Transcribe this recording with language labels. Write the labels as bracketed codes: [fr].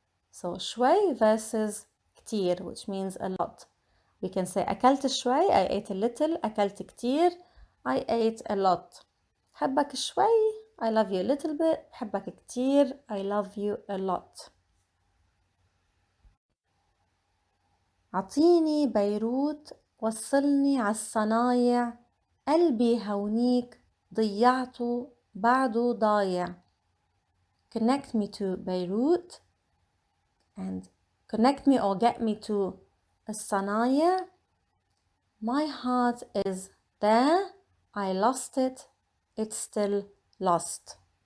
[en] So شوي versus كتير, which means a lot. We can say [ar] أكلت شوي, [en] I ate a little. [ar] أكلت كتير, [en] I ate a lot. [ar] حبك شوي, [en] I love you a little bit. [ar] حبك كتير, [en] I love you a lot. [ar] عطيني بيروت, وصلني عالصنايع, قلبي هونيك, ضيعته بعده ضايع. [en] Connect me to Beirut, and connect me or get me to الصنايع. My heart is there, I lost it, it's still lost.